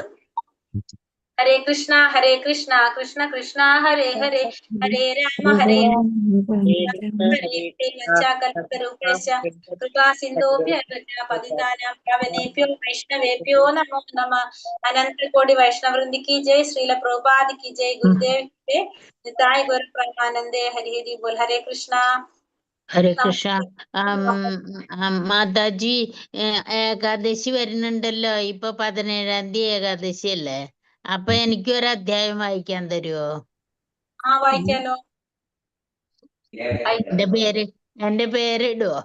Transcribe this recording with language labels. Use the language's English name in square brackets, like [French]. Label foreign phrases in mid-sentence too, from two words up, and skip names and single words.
[Sanskrit] हरे कृष्ण कृष्ण कृष्ण हरे हरे, हरे राम हरे कृपा सिन्धोभ्यो पतितानां पावनेभ्यो वैष्णवेभ्यो नमो नमः. अनन्तकोटि वैष्णववृन्दि [Hindi] की जय, [Sanskrit] श्रील प्रभुपाद [Hindi] की जय, [Sanskrit] गुरुदेव की निताय गौर परमानंदे, हरि हरि बोल. हरे कृष्णा. [Malayalam] ഹരേ കൃഷ്ണ. മാതാജി, ഏകാദശി വരുന്നുണ്ടല്ലോ. ഇപ്പൊ 17-ാം തീയതി ഏകാദശി അല്ലേ? അപ്പൊ എനിക്കൊരു അധ്യായം വായിക്കാൻ തരുമോ? വായിക്കാലോ. എന്റെ പേരിടുവോ?